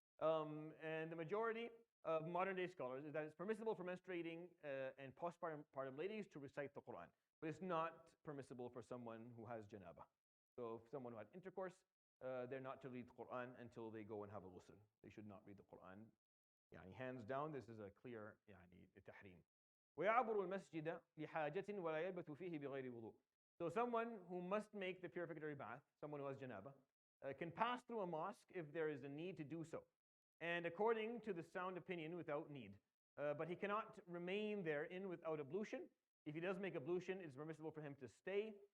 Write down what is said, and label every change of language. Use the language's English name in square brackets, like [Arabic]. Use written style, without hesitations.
[English] And the majority of modern day scholars is that it's permissible for menstruating and postpartum ladies to recite the Quran, but it's not permissible for someone who has janaba. So if someone who had intercourse, they're not to read the Quran until they go and have a ghusl. They should not read the Quran [Arabic] يعني [English] hands down, this is a clear [Arabic] يعني تحريم. ويعبر المسجد لحاجة ولا يلبث فيه بغير وضوء. [English] So someone who must make the purificatory bath, someone who has janaba, can pass through a mosque if there is a need to do so, and according to the sound opinion, without need. But he cannot remain therein without ablution. If he does make ablution, it's permissible for him to stay.